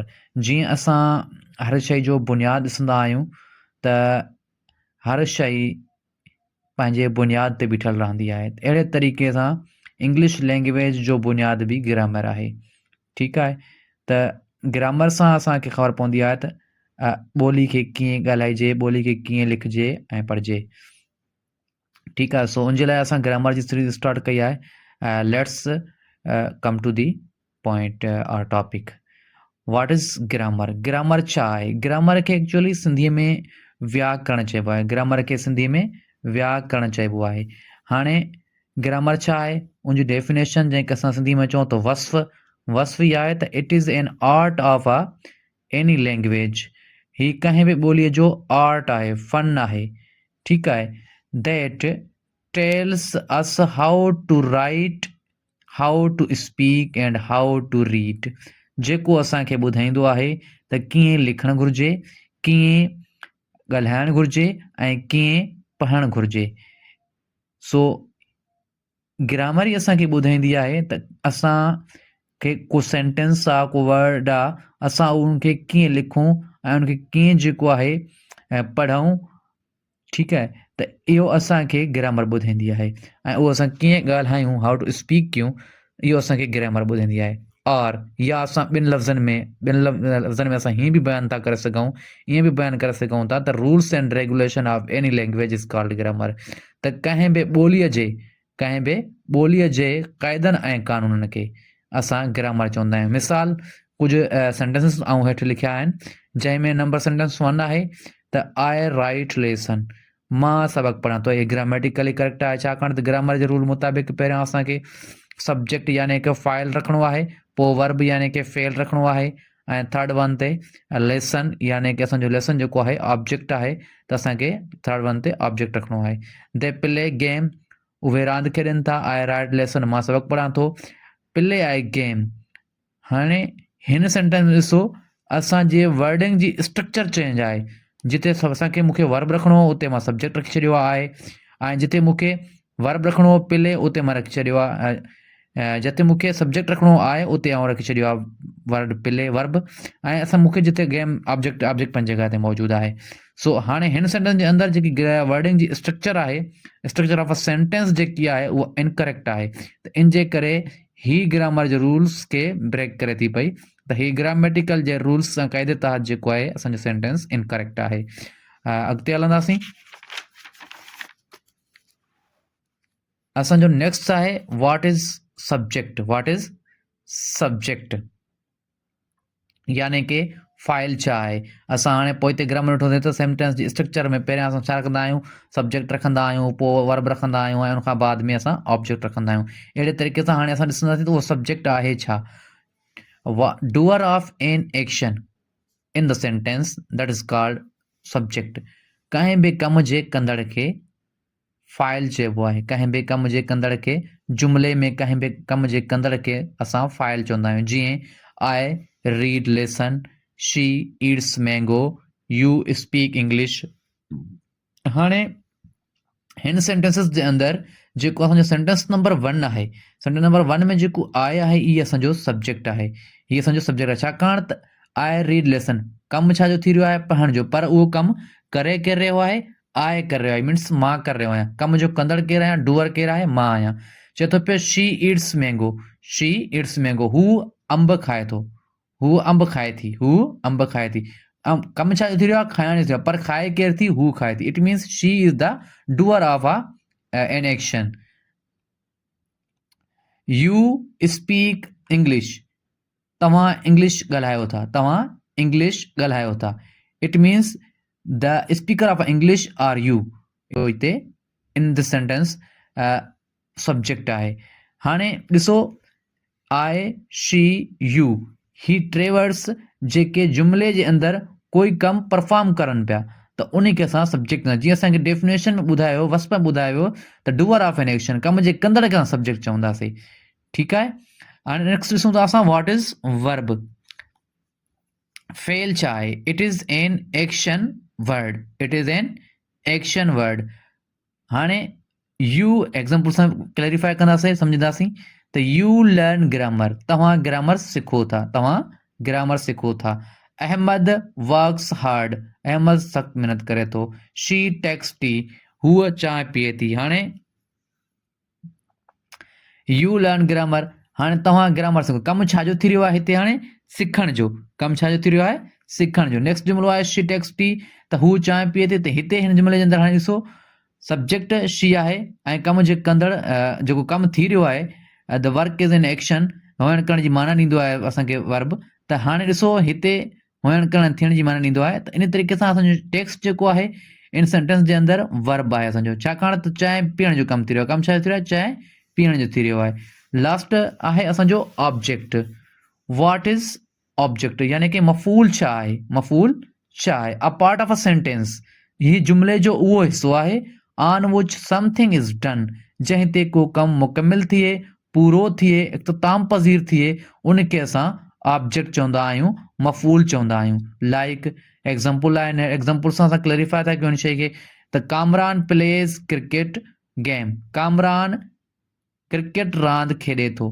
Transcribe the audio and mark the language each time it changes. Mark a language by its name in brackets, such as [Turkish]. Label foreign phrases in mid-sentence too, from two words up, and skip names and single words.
[Sindhi] जीअं असां हर शइ जो बुनियादु ॾिसंदा आहियूं त हर शइ पंहिंजे बुनियाद ते बीठल रहंदी आहे, अहिड़े तरीक़े सां [English] English language [Sindhi] जो बुनियाद बि ग्रामर आहे। ठीकु आहे, त ग्रामर सां असांखे ख़बर पवंदी आहे त ॿोली खे कीअं ॻाल्हाइजे, ॿोली खे कीअं लिखिजे ऐं पढ़िजे। ठीकु आहे, सो उनजे लाइ असां ग्रामर जी [English] series start [Sindhi] कई आहे। [English] Let's come to the point and topic. What is grammar. [Sindhi] ग्रामर छा आहे? ग्रामर खे एक्चुअली सिंधीअ में व्याकरण चइबो आहे। ग्रामर खे सिंधीअ में व्याकरण चइबो आहे। हाणे ग्रामर छा आहे, उनजी डेफिनेशन जंहिंखे असां सिंधी में चऊं त वस्फ़ ई आहे त [English] It is an art of any language. [Sindhi] ही कंहिं बि ॿोलीअ जो आर्ट आहे, फन आहे। ठीकु आहे, [English] That tells us how to write, how to speak and how to read. [Sindhi] जेको असांखे ॿुधाईंदो आहे त कीअं लिखणु घुरिजे, कीअं ॻाल्हाइणु घुरिजे ऐं कीअं पढ़णु घुरिजे। सो ग्रामर ई असांखे ॿुधाईंदी आहे त असांखे को सेंटेंस आहे, को वर्ड आहे, असां उनखे कीअं लिखूं ऐं उनखे कीअं जेको आहे पढ़ूं। ठीकु आहे, त इहो असांखे ग्रामर ॿुधाईंदी आहे ऐं उहो असां कीअं ॻाल्हायूं, [English] how to speak [Sindhi] कयूं, इहो असांखे ग्रामर ॿुधाईंदी आहे। और या असां ॿिनि लफ़्ज़नि में असां हीअं बि बयानु था करे सघूं, ईअं बि बयानु करे सघूं था त [English] rules and regulation of any language is called grammar. [Sindhi] त कंहिं बि ॿोलीअ जे क़ाइदनि ऐं क़ानूननि खे असां ग्रामर चवंदा आहियूं। मिसाल, कुझु सेंटेंसिस ऐं हेठि लिखिया आहिनि, जंहिंमें नंबर सेंटेंस 1 आहे त [English] I write lesson, [Sindhi] मां सबक़ु पढ़ां थो। इहे [English] grammatically correct [Sindhi] आहे, छाकाणि त ग्रामर जे रूल मुताबिक़ पहिरियां असांखे सब्जेक्ट यानी कि फाइल रखिणो आहे, पोइ वर्ब यानी कि फेल रखिणो आहे, ऐं [English] third one [Sindhi] ते लेसन यानी कि असांजो लेसन जेको आहे ऑब्जेक्ट आहे, त असांखे [English] third one [Sindhi] ते ऑब्जेक्ट रखिणो आहे। [English] They play game, [Sindhi] उहे रांदि खेॾनि था। [English] I write lesson, [Sindhi] मां सबक़ु पढ़ां थो। [English] Play I game. [Sindhi] हाणे हिन सेंटेंस में ॾिसो, असांजे वर्डिंग जी [English] structure change [Sindhi] आहे। जिते मूंखे वर्ब रखिणो हो, उते मां सब्जेक्ट रखी छॾियो आहे, ऐं जिते मूंखे वर्ब रखिणो हो प्ले, उते मां रखी छॾियो आहे। जिते मूंखे सब्जेक्ट रखिणो आहे उते आउं रखी छॾियो आहे [English] word play verb, [Sindhi] ऐं मूंखे जिते [English] game object [Sindhi] पंहिंजी जॻह ते मौजूदु आहे। सो हाणे हिन सेंटेंस जे अंदरि जेकी वर्डिंग जी स्ट्रक्चर आहे, [English] structure of a sentence [Sindhi] जेकी आहे, उहा इनकरेक्ट आहे। त इन जे करे ही ग्रामर जे रूल्स खे ब्रेक करे थी पई, त ही ग्रामेटिकल जे रूल्स सां क़ाइदे तहत जेको आहे असांजो सेंटेंस इनकरेक्ट आहे। अॻिते हलंदासीं। असांजो नेक्स्ट आहे [English] what is subject. what is subject [Sindhi] यानी कि फाइल छा आहे। असां हाणे पोइ हिते ग्रामर ॾिठोसीं त सेंटेंस जी स्ट्रक्चर में पहिरियां असां छा रखंदा आहियूं, सब्जेक्ट रखंदा आहियूं, पोइ वर्ब रखंदा आहियूं, ऐं उनखां बाद में असां ऑब्जेक्ट रखंदा आहियूं। अहिड़े तरीक़े सां हाणे असां ॾिसंदासीं त उहो सब्जेक्ट आहे छा। [English] Doer of an action in the sentence that is called subject. [Sindhi] कंहिं बि कम जे कंदड़ खे फाइल चइबो आहे। कंहिं बि कम जे कंदड़ खे, जुमिले में कंहिं बि कम जे कंदड़ खे असां फाइल चवंदा आहियूं। [English] जीअं I read lesson, she eats mango, you speak English. [Sindhi] हाणे हिन सेंटेंसिस जे अंदरि जेको असांजो सेंटेंस नंबर 1 आहे, सेंटेंस नंबर 1 में जेको आई आहे, इहा असांजो सब्जेक्ट आहे। हीअ असांजो सब्जेक्ट आहे, छाकाणि त [English] I read lesson [Sindhi] कमु छाजो थी रहियो आहे, पढ़ण जो। पर उहो कमु करे केरु रहियो आहे, आई करे रहियो आहे, मीन्स मां करे रहियो आहियां। कम जो कंदड़ केरु आहियां, डूअर केरु आहे, मां आहियां। चए थो पियो [English] she eats mango, she eats mango, [Sindhi] हू अंब खाए थो, हू अंब खाए थी, हू अंब खाए थी। कमु छा थी रहियो आहे, खाइण जो, पर खाए केरु थी, हू खाए थी। [English] It means she is the doer of an action. You speak English, [Sindhi] तव्हां इंग्लिश ॻाल्हायो था, तव्हां इंग्लिश ॻाल्हायो था। [English] It means the speaker of English are you. [Sindhi] हिते [English] in this sentence subject [Sindhi] आहे। हाणे ॾिसो [English] I she you [Sindhi] ही टे वर्ड्स जेके जुमिले जे अंदरि कोई कमु परफॉर्म करनि पिया त उन खे असां सब्जेक्ट न, जीअं असांखे डेफिनेशन में ॿुधायो, वस्प में ॿुधायो त [English] doer of an action, [Sindhi] कम जे कंदड़ खे असां सब्जेक्ट चवंदासीं। ठीकु आहे। हाणे नेक्स्ट ॾिसूं था असां [English] what is verb. [Sindhi] फेल छा आहे? [English] It is an action word, it is an action word. [Sindhi] हाणे यू एग्जाम्पल सां क्लैरिफाई कंदासीं, सम्झंदासीं त [English] you learn grammar, [Sindhi] तव्हां ग्रामर सिखो था, तव्हां ग्रामर सिखो था। अहमद [English] works hard, [Sindhi] अहमद सख़्त महिनत करे थो। [English] She takes tea, [Sindhi] हूअ चांहि पीए थी। हाणे [English] you learn grammar, [Sindhi] हाणे तव्हां ग्रामर सिखो, कमु छाजो थी रहियो आहे हिते? हाणे सिखण जो, कमु छाजो थी रहियो आहे? सिखण जो। नेक्स्ट जुमिलो आहे [English] she takes tea, [Sindhi] त हू चांहि पीए थी, त हिते हिन जुमिले जे अंदरि हाणे ॾिसो सब्जेक्ट शी आहे ऐं कम जे कंदड़ जेको कमु थी रहियो आहे [English] the work is an action, [Sindhi] हुअण करण जी माना ॾींदो आहे असांखे वर्ब। त हाणे ॾिसो हिते हुअण करण थियण जी माना ॾींदो आहे, त इन तरीक़े सां असांजो टेक्स्ट जेको आहे इन सेंटेंस जे अंदरि वर्ब आहे असांजो, छाकाणि त चांहि पीअण जो कमु थी रहियो आहे। कमु छा थी रहियो आहे? चांहि पीअण जो थी रहियो आहे। लास्ट आहे असांजो ऑब्जेक्ट। [English] What is object, [Sindhi] यानी कि मफ़ूल छा आहे? मफ़ूल छा आहे? [English] A part of a sentence, [Sindhi] हीउ जुमिले जो उहो हिसो आहे [English] on which something is done, [Sindhi] जंहिं ते को कमु मुकमिल थिए, पूरो थिए, इख़्तिताम पज़ीर थिए, उनखे असां ऑब्जेक्ट चवंदा आहियूं, मफ़ूल चवंदा आहियूं। [English] like example [Sindhi] आहे, एग्ज़ाम्पल सां असां क्लैरिफाई था कयूं हिन शइ खे। त कामरान [English] plays cricket game, [Sindhi] कामरान क्रिकेट रांदि खेॾे थो।